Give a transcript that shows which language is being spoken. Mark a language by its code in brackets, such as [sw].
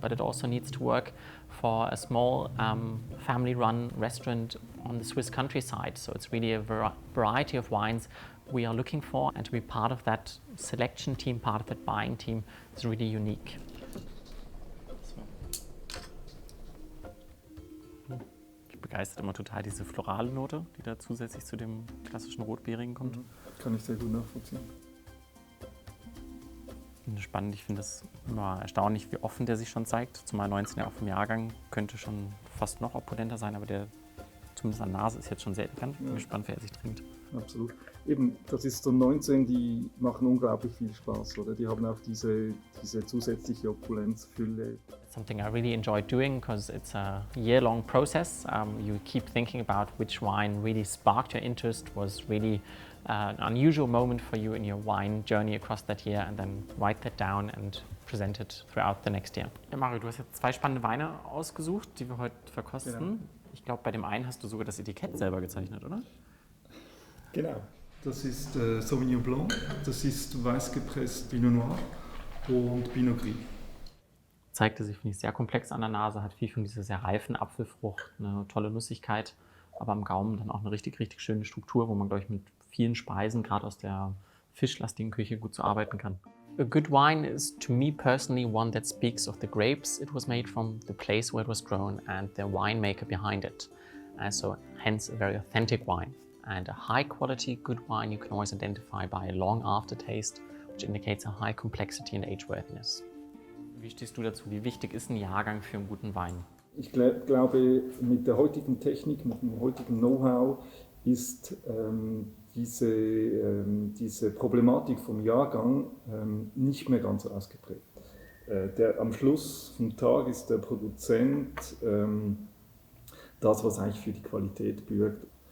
[en] But it also needs to work for a small family-run restaurant on the Swiss countryside. So it's really a variety of wines we are looking for. And to be part of that selection team, part of that buying team is really unique. [de] Begeistert immer total diese florale Note, die da zusätzlich zu dem klassischen Rotbeerigen kommt. Kann ich sehr gut nachvollziehen. Spannend, ich finde es immer erstaunlich, wie offen der sich schon zeigt. Zumal 19 Jahre vom Jahrgang könnte schon fast noch opulenter sein, aber der zumindest an Nase ist jetzt schon sehr elegant. Ich bin gespannt, wer sich trinkt. Absolut. Eben, das ist so 19, die machen unglaublich viel Spaß, oder? Die haben auch diese zusätzliche Opulenz, Fülle. [en] Something I really enjoy doing because it's a year-long process. You keep thinking about which wine really sparked your interest, was really an unusual moment for you in your wine journey across that year, and then write that down and present it throughout the next year. [de] Ja, Mario, du hast jetzt 2 spannende Weine ausgesucht, die wir heute verkosten. Genau. Ich glaube, bei dem einen hast du sogar das Etikett selber gezeichnet, oder? Genau. Das ist Sauvignon Blanc, das ist weiß gepresst Pinot Noir und Pinot Gris. Zeigte sich, finde ich, sehr komplex an der Nase, hat viel von dieser sehr reifen Apfelfrucht, eine tolle Nussigkeit, aber am Gaumen dann auch eine richtig, richtig schöne Struktur, wo man, glaube ich, mit vielen Speisen, gerade aus der fischlastigen Küche, gut zu arbeiten kann. [en] A good wine is, to me personally, one that speaks of the grapes it was made from, the place where it was grown, and the winemaker behind it. So, hence, a very authentic wine. And a high-quality, good wine you can always identify by a long aftertaste, which indicates a high complexity and age-worthiness. [de] Wie stehst du dazu? Wie wichtig ist ein Jahrgang für einen guten Wein? Ich glaube, mit der heutigen Technik, mit dem heutigen Know-how ist diese Problematik vom Jahrgang nicht mehr ganz so ausgeprägt. Am Schluss vom Tag ist der Produzent das, was eigentlich für die Qualität bürgt.